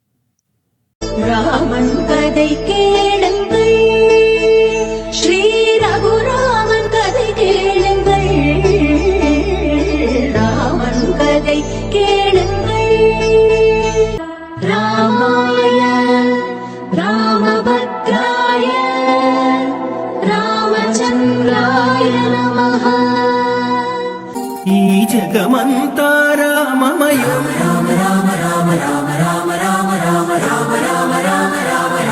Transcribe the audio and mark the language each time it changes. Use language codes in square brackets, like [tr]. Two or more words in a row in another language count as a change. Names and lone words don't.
[ta] ராமன் கதை கேளுங்கள், ஸ்ரீ ரகுராமன் கதை கேளுங்கள், ராமன் கதை கேளுங்கள். [sa] रामाय रामभद्राय रामचन्द्राय नमः. [te] ఈ జగమంతా రామమయం. రామ రామ రామ రామ రామ రామ రామ రామ రామ రామ రామ